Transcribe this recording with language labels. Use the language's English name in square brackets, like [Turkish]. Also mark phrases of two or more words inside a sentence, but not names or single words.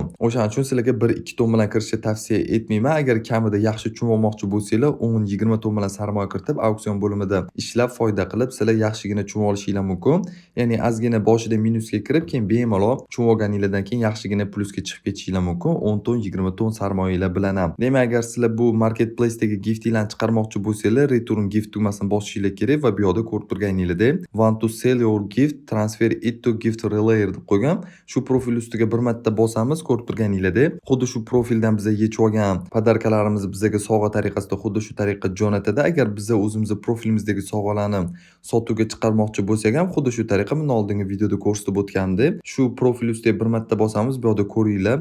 [Uzbek] O'shaning uchun sizlarga 1-2 ton bilan kirishni tavsiya etmayman. Agar kamida yaxshi tushunib olmoqchi bo'lsanglar, 10-20 ton bilan sarmoya kiritib, auksion bo'limida ishlab foyda qilib, sizlar yaxshigina tushunib olishinglar mumkin. Ya'ni ozgina boshida minusga kirib, keyin bemalol tushunib olganinglardan keyin yaxshigina plusga chiqib ketishinglar mumkin. 10 ton, 20 ton sarmoyalar bilan ham. Demak, agar sizlar bu marketplace-dagi giftinglarni chiqarmoqchi bo'lsanglar, Return Gift tugmasini bosishinglar kerak va bu yoqda ko'rib turganinglardek [English] Want to sell your gift, transfer it to gift relayer [Uzbek] deb qo'ygan. Shu profil ustiga bir marta bosamiz, ko'rib turganinglardek xuddi shu profildan biz yechib olgan podarkalarimizni bizga sovg'a tariqasida xuddi shu tariqa jo'natadi. Agar biz o'zimizni profilimizdagi sovg'alarni sotuvga chiqarmoqchi bo'lsak ham xuddi shu tariqa men oldingi videoda ko'rsatib o'tganimdek, shu profil ustiga bir marta bosamiz, bu yoqda ko'ringlar.